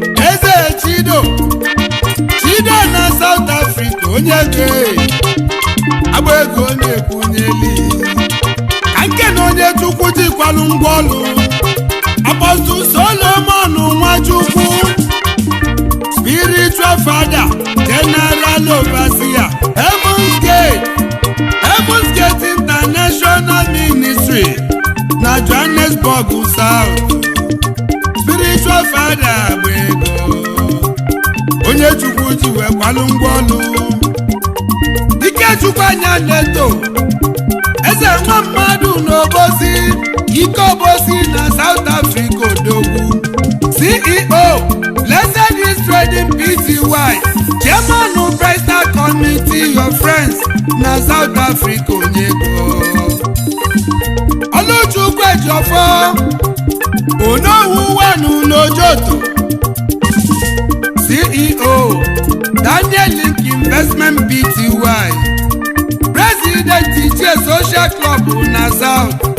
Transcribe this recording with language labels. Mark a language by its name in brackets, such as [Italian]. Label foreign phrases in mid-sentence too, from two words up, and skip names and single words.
[Igbo] Eze Chido. Chido na South Africa, onye ego. Agba ego na-ekwunyeli. Ka nke na onye Chukwu jikwalụ ngwa ọlụ. Apostle Solomon Nwachukwu. [English] Spiritual Father, General Overseer, Heaven's Gate, Heaven's Gate International Ministry, na Johannesburg South. Spiritual Father [Igbo] bụ ego. Onye Chukwu ji wee kwalụ ngwa ọlụ. Ikechukwu anya leto. Eze nwa mmadụ n'Obosi, Ike Obosi na South Africa odogwu. [English] C E O, Blessed is Trading Pty, Chairman Presta Committee, your friends na South Africa [Igbo] onye ego. Oluchukwu Ejiofor, Onowu Wanu n'Ojoto. [English] C E O, Daniel Link Investment Pty, President Ichie Social Club na South.